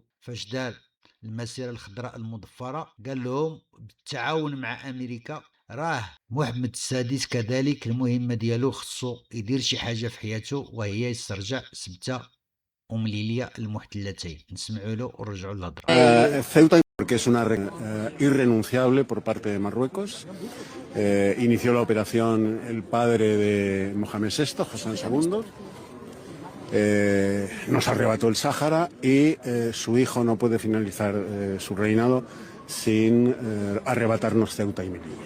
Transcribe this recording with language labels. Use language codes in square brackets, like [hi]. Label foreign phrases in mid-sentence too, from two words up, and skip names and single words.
[ar] فاش دار المسيرة الخضراء المضفرة قال لهم بالتعاون مع أمريكا. راه محمد السادس كذلك المهمة ديالو خصو يدير شي حاجة في حياته، وهي يسترجع سبتة ومليلية المحتلتين. نسمعوا له ونرجعوا للهضره. [es] Ceuta, porque es una irrenunciable por parte de Marruecos. Inició la operación el padre de Mohamed VI, Hassan II. Nos arrebató el Sáhara y su hijo no puede finalizar su reinado sin arrebatarnos Ceuta y Melilla.